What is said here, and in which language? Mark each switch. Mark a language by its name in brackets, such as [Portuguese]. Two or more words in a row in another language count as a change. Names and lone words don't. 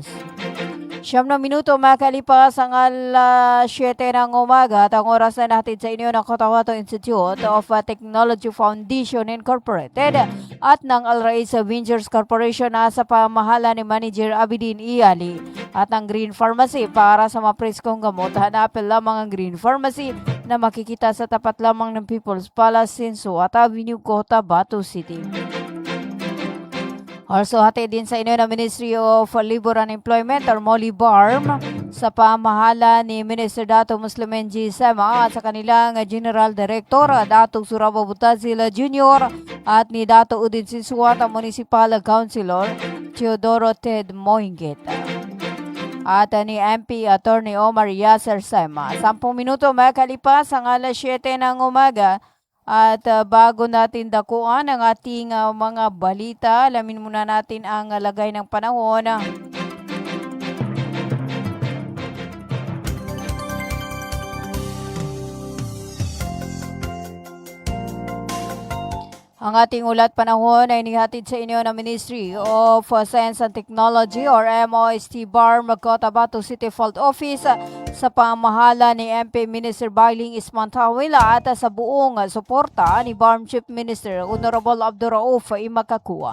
[Filipino] 9 minuto makalipas ang alas 7 ng umaga at ang oras na natin sa inyo ng Cotabato Institute of Technology Foundation Incorporated at ng Al-Rais Ventures Corporation na sa pamahala ni Manager Abidin Iyali at ang Green Pharmacy para sa mapreskong gamot. Hanapin lamang ang Green Pharmacy na makikita sa tapat lamang ng People's Palace, Sinsuat Avenue, Cotabato City. Also, hatid din sa inyo ng Ministry of Labor and Employment or MOLIBARM sa pamahala ni Minister Dato Muslimen G. Sema at sa kanilang General Director, Dato Surabo Butazil Jr. at ni Dato Udin Sinsuat, ang Municipal Councilor Teodoro Ted Moinget. At ni MP Attorney Omar Yasser Sema. 10 minuto makalipas ang alas 7 ng umaga. At bago natin dakuan ang ating mga balita, alamin muna natin ang lagay ng panahon. Ang ating ulat panahon ay nihatid sa inyo ng Ministry of Science and Technology or MOST BARM Cotabato City Field Office sa pamahala ni MP Minister Bailing Ismantawila at sa buong suporta ni BARM Chief Minister Honorable Abdurauf Imakakua.